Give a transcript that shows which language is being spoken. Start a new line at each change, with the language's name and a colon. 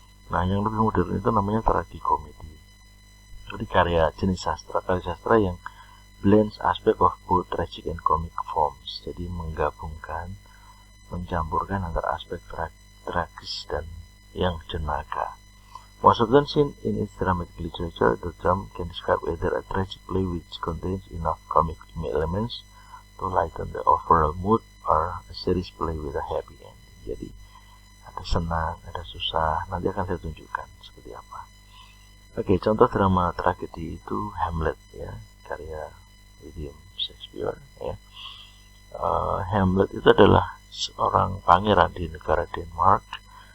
Indonesian: Nah, yang lebih modern itu namanya tragikomedi. Jadi karya sastra yang
English: blends aspek of both tragic and comic forms.
Indonesian: Jadi mencampurkan antara aspek tragis dan yang jenaka.
English: Most often seen in its dramatic literature, the term can describe either a tragic play which contains enough comic elements to lighten the overall mood, or a serious play with a happy ending.
Indonesian: Jadi ada senang, ada susah. Nanti akan saya tunjukkan seperti apa. Oke, contoh drama tragedi itu Hamlet, ya, karya William Shakespeare. Ya. Hamlet itu adalah seorang pangeran di negara Denmark.